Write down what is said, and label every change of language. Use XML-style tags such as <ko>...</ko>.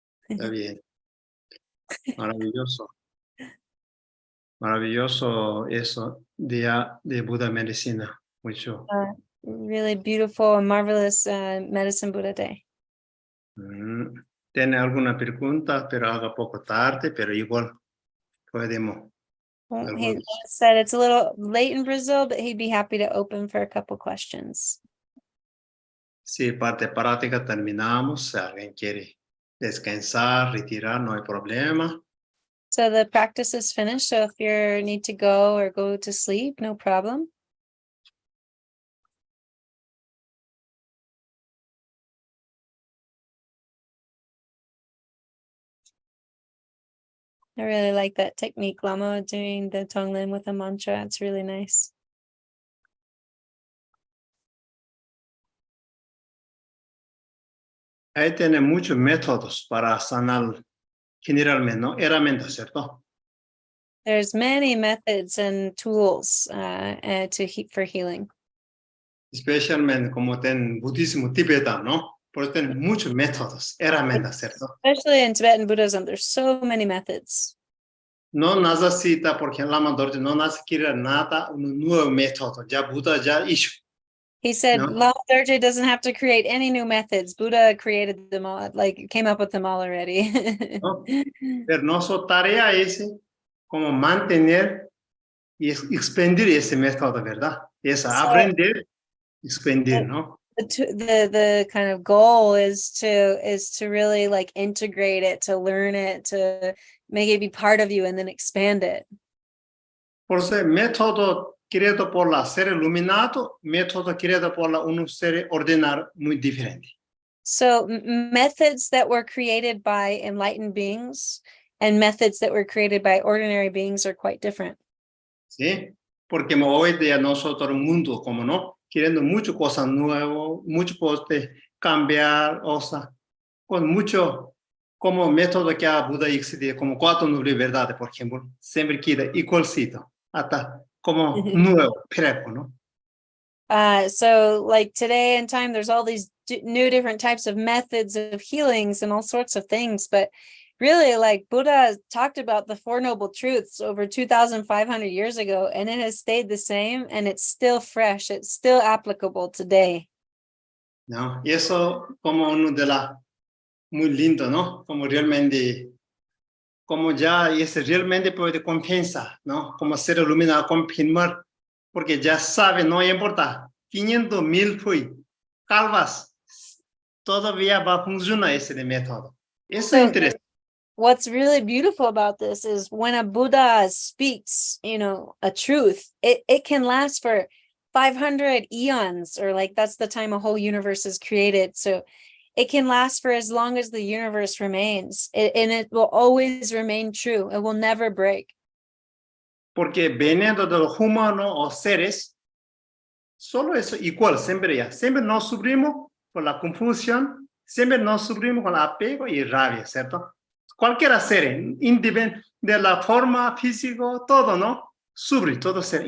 <es>Está bien. Maravilloso. Maravilloso eso, Día de Buda Medicina. Mucho.</es> <en>Really beautiful and marvelous Medicine Buddha Day.</en> <es>Tiene alguna pregunta, pero haga poco tarde, pero igual podemos.</es> <en>Well, he said it's a little late in Brazil, but he'd be happy to open for a couple questions.</en> <es>Sí, parte práctica terminamos. Si alguien quiere descansar, retirar, no hay problema.</es> <en>So the practice is finished. So if you need to go or go to sleep, no problem. I really like that technique, Lama, doing the Tonglen with a mantra. It's really nice.</en> <es>Ahí tiene muchos métodos para sanar generalmente, ¿no? Herramientas, ¿cierto?</es> <en>There's many methods and tools for healing.</en> <es>Especialmente como en budismo tibetano, ¿no? Por eso tienen muchos métodos, herramientas, ¿cierto?</es> <en>Especially in Tibetan Buddhism, there's so many methods.</en> <es>No necesita, porque Lama Dorje no necesita nada, un nuevo método. Ya Buda ya hizo.</es> <en>He said,</en> <es>No.</es> <en>Lama Dorje doesn't have to create any new methods. Buddha created them all, like came up with them all already.</en> <es>No. Pero nuestra tarea es como mantener y expandir ese método, ¿verdad? Es aprender, expandir, ¿no?</es> <en>The kind of goal is to really like integrate it, to learn it, to make it be part of you and then expand it.</en> <es>Por eso el método creado por la ser iluminado, método creado por un ser ordinario muy diferente.</es> <en>So methods that were created by enlightened beings and methods that were created by ordinary beings are quite different.</en> <es>¿sí? Porque hoy día nosotros, el mundo, como no, queriendo muchas cosas nuevas, mucho poder cambiar, o sea, con mucho, como método que a Buda existe, como 4 verdades, por ejemplo, siempre queda igualcito, hasta como nuevo, prepo, ¿no?</es> <en>So like today in time, there's all these new different types of methods of healings and all sorts of things. But really, like Buddha talked about the Four Noble Truths over 2,500 years ago, and it has stayed the same and it's still fresh. It's still applicable today.</en> <es>¿No? Y eso como uno de la, muy lindo, ¿no? Como realmente, como ya es realmente puede compensar, ¿no? Como ser iluminado, confirmar, porque ya sabe, no importa, 500,000 fui, calvas, todavía va a funcionar ese método. Eso es</es> <en>So</en> <es>interesante.</es> <en>what's really beautiful about this is when a Buddha speaks, a truth, it can last for 500 eons, or like that's the time a whole universe is created. So it can last for as long as the universe remains, and it will always remain true. It will never break.</en> <es>Porque veniendo de los humanos o seres, solo eso igual, siempre ya. Siempre nos sufrimos por la confusión, siempre nos sufrimos con el apego y rabia, ¿cierto? Cualquier ser, independiente de la forma física, todo, ¿no? Sufre, todo ser.</es>